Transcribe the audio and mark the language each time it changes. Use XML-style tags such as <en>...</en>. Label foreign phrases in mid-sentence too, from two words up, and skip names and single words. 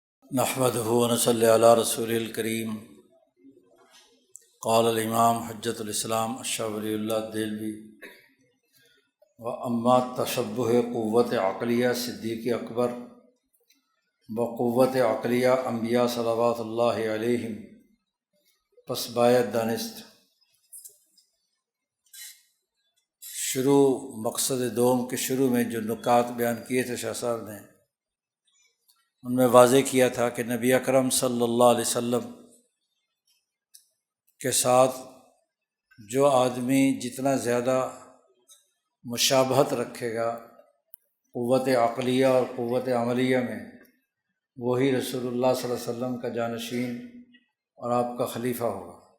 <ar>نحمدہ ونصلی علی رسول الکریم۔ قال الامام حجۃ الاسلام</ar> <fa>شاہ ولی اللہ دہلوی اما تشبہ قوت عقلیہ صدیق اکبر بقوت عقلیہ انبیاء</fa> <ar>صلوات اللہ علیہم،</ar> <fa>پس باید دانست۔</fa> <ur>مقصد دوم کے شروع میں جو نکات بیان کیے تھے شاہ صاحب نے، ان میں واضح کیا تھا کہ نبی اکرم</ur> <ar>صلی اللہ علیہ وسلم</ar> <ur>کے ساتھ جو آدمی جتنا زیادہ مشابہت رکھے گا قوت عقلیہ اور قوت عملیہ میں، وہی رسول اللہ</ur> <ar>صلی اللہ علیہ وسلم</ar> <ur>کا جانشین اور آپ کا خلیفہ ہوگا۔</ur>